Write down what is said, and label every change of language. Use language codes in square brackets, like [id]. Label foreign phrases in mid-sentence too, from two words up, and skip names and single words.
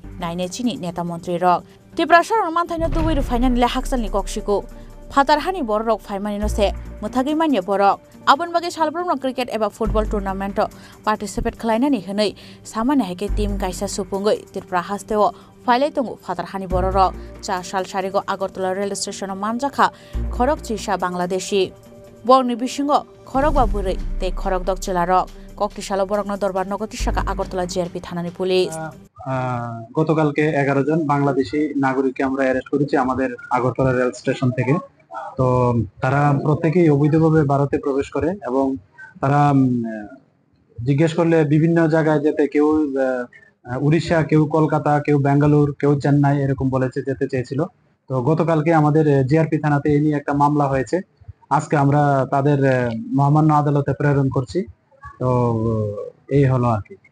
[trp] naine chini neta mantri rok Tiprasai manthaino tuwi ru fainani le haksalni koksiko Fatarhani borok faimani no se muthagi manya borok abon bage salbrom cricket eba [en] football tournament participate [trp] khlainani hwnei samane haike team kaisa supungoi tirpra hasteo failai tongu Fatarhani borok cha sal sarigo Agartala [en] rail station [trp] manjakha khorok chisha Bangladeshi borni bishingo khorok baburei te khorok dokchelarok kokti salo borokno dorbar nogoti shaka Agartala JRP thanani police [bn] গতকালকে 11 জন বাংলাদেশি নাগরিককে আমরা অ্যারেস্ট করেছি আমাদের আগরতলা রেল স্টেশন থেকে তো তারা প্রত্যেকেই অবৈধভাবে ভারতে প্রবেশ করে এবং তারা জিজ্ঞেস করলে বিভিন্ন জায়গায় যেতে কেউ উড়িষ্যা কেউ কলকাতা কেউ বেঙ্গালুরু কেউ চেন্নাই এরকম বলেছে যেতে চেয়েছিল তো গতকালকে আমাদের জিআরপি থানাতে এই নিয়ে একটা মামলা হয়েছে আজকে আমরা তাদের মহামান্য আদালতে প্রেরণ করছি তো এই হলো আর কি